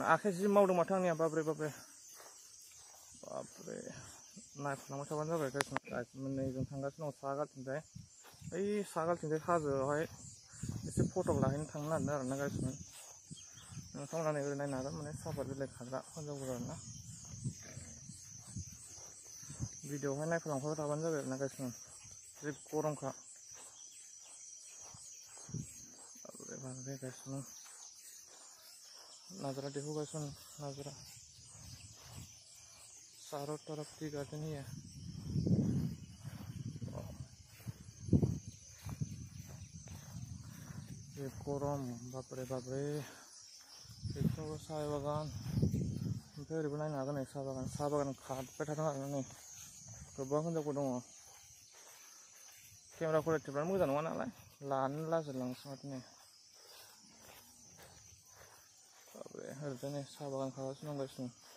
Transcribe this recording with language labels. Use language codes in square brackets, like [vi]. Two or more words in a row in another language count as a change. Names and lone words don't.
[brx] आखाइ जि मावदों माथो आंनिया बापरे बापरे बापरे नायफालांबाय थाबानो जाबाय गाइसमोन नै जों थांगासिनो दं सागालथिंजाय बै सागालथिंजाय हाजोआवहाय एसे फट' लाहैनो थांनो नागिरदों आरोना गाइसमोन। नोंथांमोना नै ओरै नायनो हागोन माने सापात बिलाइ खाग्रा हिनजावफोर आरोना भिडिअआवहाय नायफालांबाय थाबानो जाबाय आरोना गाइसमोन। जि गरमखा बापरे बापरे गाइसमोन [hi] नज़ारा देखो गाइसमोन नज़ारा चारों तरफ [en] tea garden [hi] ही है। [brx] ये गरम बापरे बापरे बेथिंबो साहा बागान ओमफ्राय ओरैबो नायनो हागोन नै साहा बागान खारबाय थादों आरोना नै गोबां हिनजावफोर दङ। [en] camera quality [brx] मोजां नङा नालाय लानो लाजिलांसै माथो नै बापरे ओरैजाय नै साहा बागान खागासिनो दं गासिनो।